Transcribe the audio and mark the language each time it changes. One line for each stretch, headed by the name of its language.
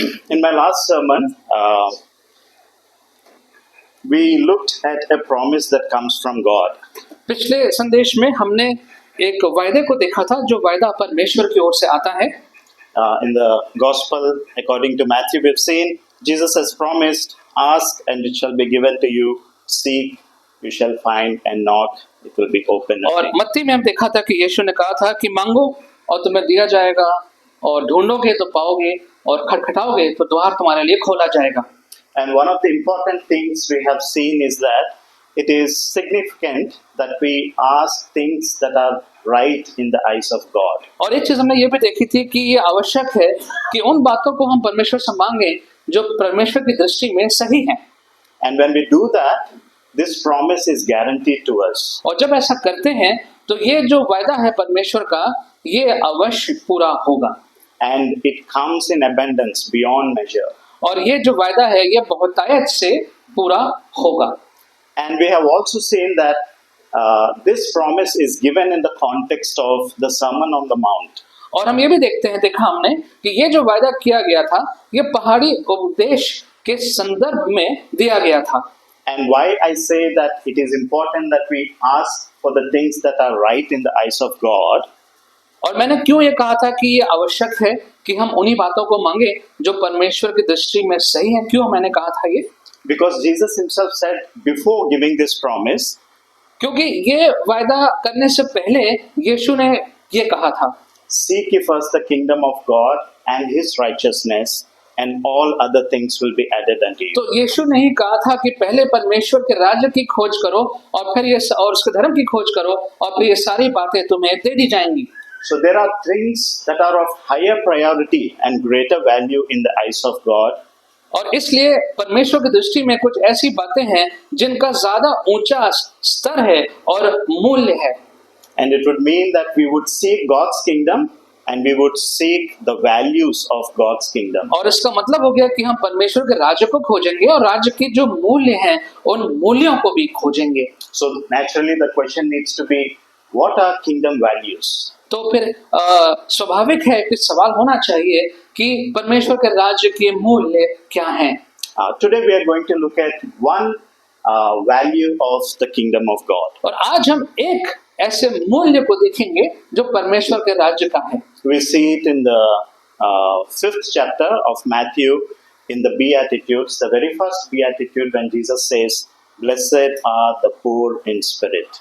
English: In my last sermon, we looked at a promise that comes from God.
Hindi: पिछले संदेश में हमने एक वायदे को देखा था जो वायदा परमेश्वर की ओर से आता है।
English: In the Gospel, according to Matthew, we've seen Jesus has promised, "Ask and it shall be given to you; seek, you shall find; and knock, it will be opened."
Hindi: और मत्ती में हम देखा था कि यीशु ने कहा था कि मांगो और तुम्हें दिया जाएगा, और ढूंढोगे तो पाओगे, और खटखटाओगे तो द्वार तुम्हारे लिए खोला जाएगा।
English: And one of the important things we have seen is that it is significant that we ask things that are right in the eyes of God.
Hindi: और एक चीज हमने ये भी देखी थी कि ये आवश्यक है कि उन बातों को हम परमेश्वर से मांगे जो परमेश्वर की दृष्टि में सही हैं।
English: And when we do that, this promise is guaranteed to us.
Hindi: और जब ऐसा करते हैं तो ये जो वायदा है परमेश्वर का, ये अवश्य पूरा होगा।
English: And it comes in abundance beyond measure.
Hindi: और ये जो वायदा है ये बहुतायत से पूरा होगा।
English: And we have also seen that this promise is given in the context of the Sermon on the Mount.
Hindi: और हम ये भी देखा हमने कि ये जो वायदा किया गया था ये पहाड़ी उपदेश के संदर्भ में दिया गया था।
English: And why I say that it is important that we ask for the things that are right in the eyes of God.
Hindi: और मैंने क्यों ये कहा था कि ये आवश्यक है कि हम उन्हीं बातों को मांगे जो परमेश्वर की दृष्टि में सही है, क्यों मैंने कहा था ये?
English: Because Jesus himself said before giving this promise,
Hindi: क्योंकि ये वायदा करने से पहले यीशु ने ये कहा था,
English: seek ye first the kingdom of God and his righteousness, and all other things will be added unto you.
Hindi: तो यीशु ने ही कहा था कि पहले परमेश्वर के राज्य की खोज करो और फिर ये और उसके धर्म की खोज करो और फिर ये सारी बातें तुम्हें दे दी जाएंगी।
English: So there are things that are of higher priority and greater value in the eyes of God.
Hindi: और इसलिए परमेश्वर की दृष्टि में कुछ ऐसी बातें हैं जिनका ज्यादा ऊंचा स्तर है और मूल्य है।
English: And it would mean that we would seek God's kingdom and we would seek the values of God's kingdom.
Hindi: और इसका मतलब हो गया कि हम परमेश्वर के राज्य को खोजेंगे और राज्य के जो मूल्य हैं उन मूल्यों को भी खोजेंगे।
English: So naturally the question needs to be, what are kingdom values?
Hindi: तो फिर स्वाभाविक है कि सवाल होना चाहिए कि परमेश्वर के राज्य के मूल्य क्या हैं।
English: Today we are going to look at one value of the kingdom of God.
Hindi: और आज हम एक ऐसे मूल्य को देखेंगे जो परमेश्वर के राज्य का है।
English: We see it in the 5th chapter of Matthew in the Beatitudes, the very first Beatitude when Jesus says, "Blessed are the poor in spirit."